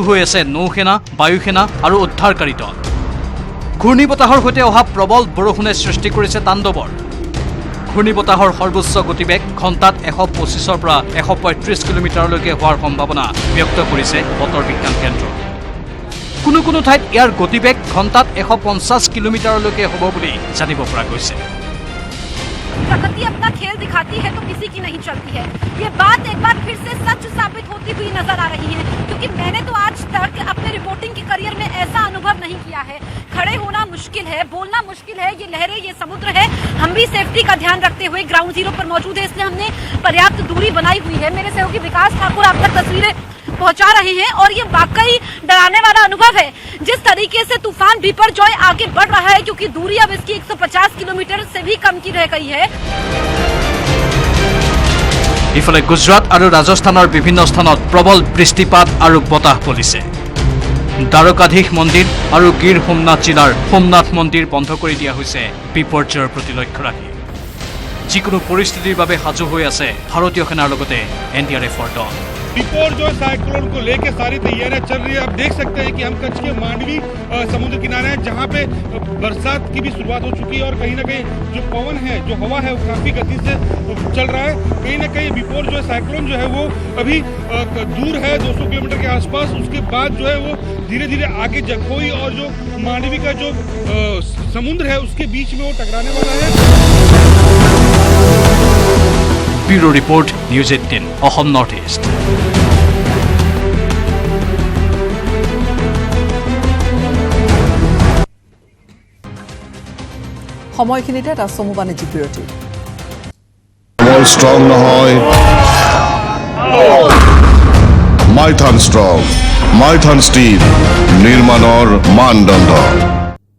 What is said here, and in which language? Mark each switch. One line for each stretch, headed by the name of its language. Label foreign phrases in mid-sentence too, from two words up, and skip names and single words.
Assamese: হৈ আছে নৌসেনা বায়ুসেনা আৰু উদ্ধাৰকাৰী দল ঘূৰ্ণীবতাহৰ সৈতে অহা প্ৰবল বৰষুণে সৃষ্টি কৰিছে তাণ্ডৱৰ ঘূৰ্ণীবতাহৰ সৰ্বোচ্চ গতিবেগ ঘণ্টাত 125ৰ পৰা 135 কিলোমিটাৰলৈকে হোৱাৰ সম্ভাৱনা ব্যক্ত কৰিছে বতৰ বিজ্ঞান কেন্দ্ৰ কোনো ঠাইত ইয়াৰ গতিবেগ ঘণ্টাত 150 কিলোমিটাৰলৈকে হ'ব বুলি জানিব পৰা গৈছে
Hindi: प्रकृति अपना खेल दिखाती है तो किसी की नहीं चलती है ये बात एक बार फिर से सच साबित होती हुई नजर आ रही है क्योंकि मैंने तो आज तक अपने रिपोर्टिंग के करियर में ऐसा अनुभव नहीं किया है खड़े होना मुश्किल है बोलना मुश्किल है ये लहरें ये समुद्र है हम भी सेफ्टी का ध्यान रखते हुए
English: ground zero
Hindi: पर मौजूद है इसलिए हमने पर्याप्त दूरी बनाई हुई है मेरे सहयोगी विकास ठाकुर आप तक तस्वीरें पहुंचा रहे हैं और ये वाकई डराने वाला अनुभव है जिस तरीके से तूफान बिपरजॉय आगे बढ़ रहा है क्योंकि दूरी अब इसकी 150 किलोमीटर से भी कम की रह गई है
Assamese: ইফালে গুজৰাট আৰু ৰাজস্থানৰ বিভিন্ন স্থানত প্ৰবল বৃষ্টিপাত আৰু বতাহ বলিছে দ্বাৰকাধীশ মন্দিৰ আৰু গীৰ সোমনাথ জিলাৰ সোমনাথ মন্দিৰ বন্ধ কৰি দিয়া হৈছে বিপৰ্যয়ৰ প্ৰতি লক্ষ্য ৰাখি যিকোনো পৰিস্থিতিৰ বাবে সাজু হৈ আছে ভাৰতীয় সেনাৰ লগতে NDRFৰ দল
Hindi: बिपोर जो साइक्लोन को लेके सारी तैयारियां चल रही है। आप देख सकते हैं कि हम कच्छ के मांडवी समुद्र किनारे हैं, जहां पे बरसात की भी शुरुआत हो चुकी है और कहीं ना कहीं जो पवन है, जो हवा है, वो काफी गति से चल रहा है। कहीं ना कहीं बिपोर जो है साइक्लोन जो है वो अभी दूर है 200 किलोमीटर के आसपास। उसके बाद जो है वो धीरे धीरे आगे जखोई और जो मांडवी का जो समुद्र है उसके बीच में वो टकराने वाला है।
English: bureau report
Assamese: নিউজ 18 অসম নৰ্থ ইষ্ট। সময়খিনিতে এটা চমু বাণিজ্যিক বিৰতি। ষ্ট্ৰং নহয় মাইথান ষ্ট্ৰং মাইথান ষ্টীল নিৰ্মাণৰ মানদণ্ড।